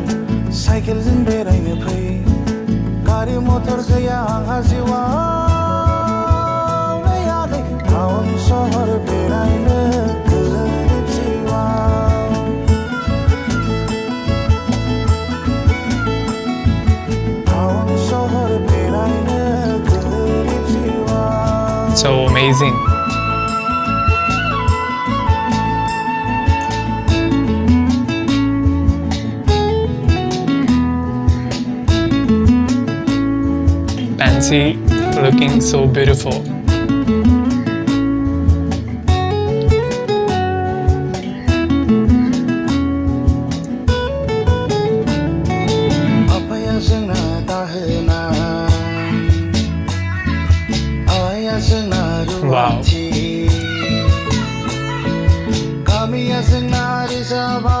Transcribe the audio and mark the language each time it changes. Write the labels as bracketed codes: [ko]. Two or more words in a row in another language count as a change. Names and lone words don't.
[brx] साइकेलजों बेरायनो फै गारि मटर गैया आंहा जिउआव आदै टाउन सहर बेरायनो गोरिब जिउआव टाउन सहर बेरायनो गोरिब जिउआव। [en] So amazing. Fancy, looking so beautiful. [brx] आफाया जोंना दाहोना आइया जोंना रुवाथि गामिया जोंना रिजार्भा।